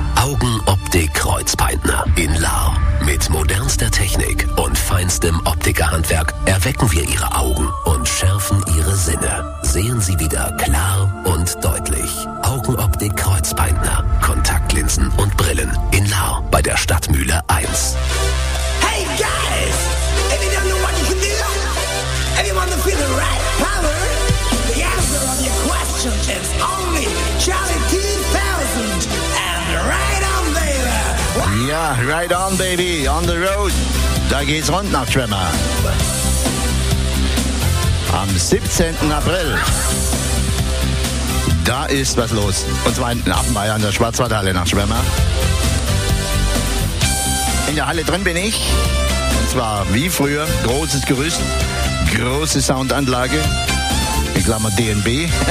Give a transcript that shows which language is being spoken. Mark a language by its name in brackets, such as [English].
[German] Augenoptik Kreuzpaintner in Lahr. Mit modernster Technik und feinstem Optikerhandwerk erwecken wir Ihre Augen und schärfen Ihre Sinne. Sehen Sie wieder klar und deutlich. Augenoptik Kreuzpaintner. Kontaktlinsen und Brillen in Lahr bei der Stadtmühle 1. [English] Hey guys! If you don't know what you can do, if you want to feel the right power, the answer of your question is only Charlie 2000 and right on baby! What? Yeah, right on baby, on the road. [German] Da geht's rund nach Tremmer. Am 17. April. da ist was los. Und zwar in Appenweier, der Schwarzwaldhalle nach Schwemmer. In der Halle drin bin ich. Und zwar wie früher, großes Gerüst, große Soundanlage. In Klammer DNB.